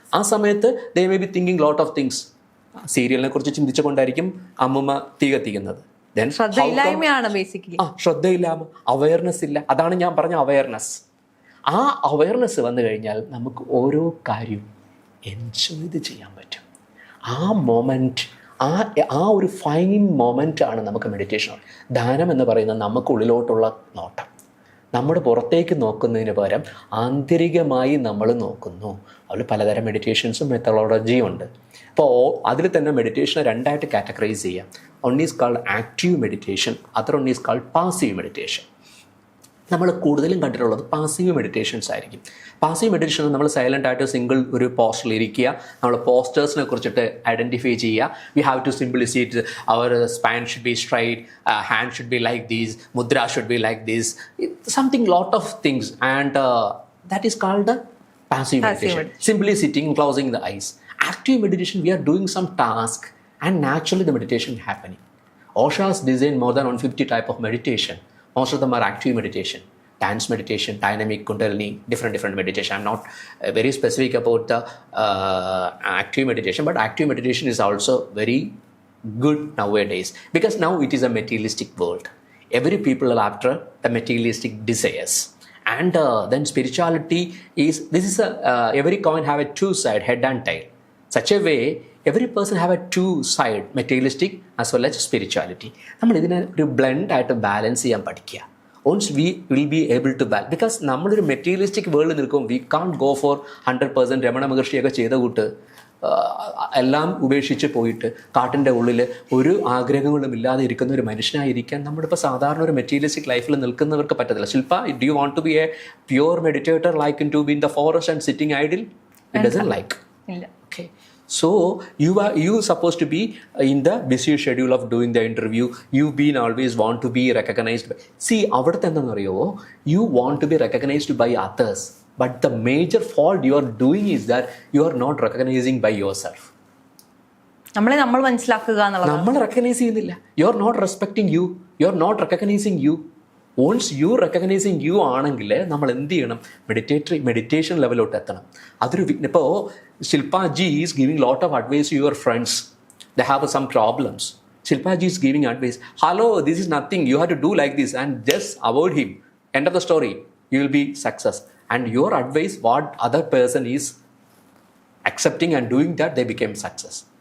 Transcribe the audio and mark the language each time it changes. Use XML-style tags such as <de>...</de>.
<ml>ആ സമയത്ത്</ml> <en>they may be thinking lot of things.</en> <ml>സീരിയലിനെ കുറിച്ച് ചിന്തിച്ചുകൊണ്ടായിരിക്കും അമ്മൂമ്മ തീ കത്തിക്കുന്നത്. ശ്രദ്ധയില്ലായ്മയാണ് ബേസിക്കലി. ശ്രദ്ധയില്ലായ്മ, അവയർനെസ് ഇല്ല. അതാണ് ഞാൻ പറഞ്ഞ അവയർനെസ്. ആ അവയർനെസ് വന്നു കഴിഞ്ഞാൽ നമുക്ക് ഓരോ കാര്യവും എൻജോയ് ചെയ്യാൻ പറ്റും. ആ മൊമെൻറ്റ്, ആ ഒരു ഫൈൻ മൊമെൻ്റ് ആണ് നമുക്ക് മെഡിറ്റേഷൻ. ധ്യാനം എന്ന് പറയുന്നത് നമുക്കുള്ളിലോട്ടുള്ള നോട്ടം. നമ്മൾ പുറത്തേക്ക് നോക്കുന്നതിന് പകരം ആന്തരികമായി നമ്മൾ നോക്കുന്നു. അതിൽ പലതരം മെഡിറ്റേഷൻസും മെത്തഡോളജിയും ഉണ്ട്. അപ്പോൾ അതിൽ തന്നെ മെഡിറ്റേഷനെ രണ്ടായിട്ട് കാറ്റഗറൈസ് ചെയ്യാം.</ml> <en>One is called active meditation, other one is called passive meditation.</en> <ml>നമ്മൾ കൂടുതലും കണ്ടിട്ടുള്ളത് പാസീവ് മെഡിറ്റേഷൻസ് ആയിരിക്കും. പാസീവ് മെഡിറ്റേഷൻ നമ്മൾ സൈലൻ്റ് ആയിട്ട് സിംഗിൾ ഒരു പോസ്റ്ററിൽ ഇരിക്കുക, നമ്മൾ പോസ്റ്റേഴ്സിനെ കുറിച്ചിട്ട് ഐഡൻറ്റിഫൈ ചെയ്യുക.</ml> <en>We have to simply sit our spine should be straight, hand should be like these, mudra should be like these, something lot of things, and that is called the passive meditation. Simply sitting, closing the eyes. Active meditation, we are doing some task and naturally the meditation happening. Osha's designed more than 150 type of meditation. Most of them are active meditation, dance meditation, dynamic, kundalini, different meditation. I'm not very specific about the active meditation, but active meditation is also very good nowadays because now it is a materialistic world. Every people are after the materialistic desires. And then spirituality is, this is every coin have a two side, head and tail. Such a way, every person have a two side, materialistic as well as spirituality.</en> <ml>നമ്മൾ ഇതിനെ ഒരു blend ആയിട്ട് balance ചെയ്യാൻ പഠിക്കുക.</ml> <en>once we will be able to balance,</en> <ml>because നമ്മളൊരു materialistic വേൾഡിൽ നിൽക്കും.</ml> <en>We can go for 100%.</en> <ml>Ramana മഹർഷിയൊക്കെ ചെയ്ത കൂട്ട് എല്ലാം ഉപേക്ഷിച്ച് പോയിട്ട് കാട്ടിൻ്റെ ഉള്ളിൽ ഒരു ആഗ്രഹങ്ങളും ഇല്ലാതെ ഇരിക്കുന്ന ഒരു മനുഷ്യനായിരിക്കാൻ നമ്മളിപ്പോൾ സാധാരണ ഒരു മെറ്റീരിയലിസ്റ്റിക് ലൈഫിൽ നിൽക്കുന്നവർക്ക് പറ്റത്തില്ല.</ml> <en>Shilpa, do you want to be a pure meditator like to be in the forest and sitting idle? It doesn't like. Okay, so you supposed to be in the busy schedule of doing the interview. You've been always want to be recognized by,</en> <ml>see avarthe endannu ariyo,</ml> <en>you want to be recognized by others, but the major fault you are doing is that you are not recognizing by yourself.</en> <ml>നമ്മൾ മനസ്സിലാക്കുക എന്നുള്ളത് നമ്മൾ recognise ചെയ്യുന്നില്ല.</ml> <en>You are not respecting you, you are not recognising you. Once you recognising you</en> <ml>ആണെങ്കിൽ നമ്മൾ എന്ത് ചെയ്യണം? Meditation ലെവലോട്ട് എത്തണം. അതൊരു ഇപ്പോൾ</ml> <en>Shilpa ji is giving lot of advice to your friends. They have some problems. Shilpa ji is giving advice. Hello, this is nothing. You have to do like this and just avoid him. End of the story. You will be success. And your advice, what other person is accepting and doing that, they became success.</en>